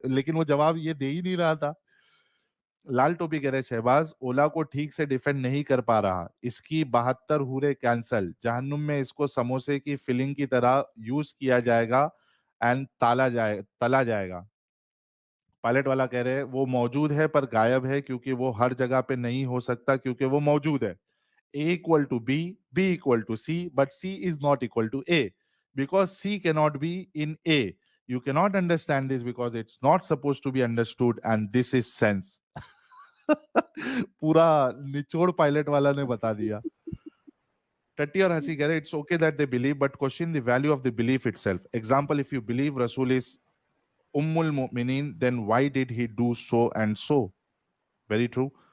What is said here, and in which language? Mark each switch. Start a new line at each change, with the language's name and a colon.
Hindi: लेकिन वो जवाब ये दे ही नहीं रहा था। लाल टोपी कह रहे शहबाज, ओला को ठीक से डिफेंड नहीं कर पा रहा, इसकी 72 हूरे कैंसल, जहन्नुम में इसको समोसे की फिलिंग की तरह यूज किया जाएगा एंड तला जाएगा। पायलट वाला कह रहे वो मौजूद है पर गायब है, क्योंकि वो हर जगह पे नहीं हो सकता, क्योंकि वो मौजूद है।
English: A equal to B, B equal to C, but C is not equal to A because C cannot be in A. You cannot understand this because it's not supposed to be understood, and this is sense.
Hindi: पूरा निचोड़ pilot वाला ने बता दिया। टट्टी और हंसी कह रहे
English: It's okay that they believe but question the value of the belief itself. Example, if you believe रसूल is उम्मुल मुमिनीन then why did he do so and so. Very true.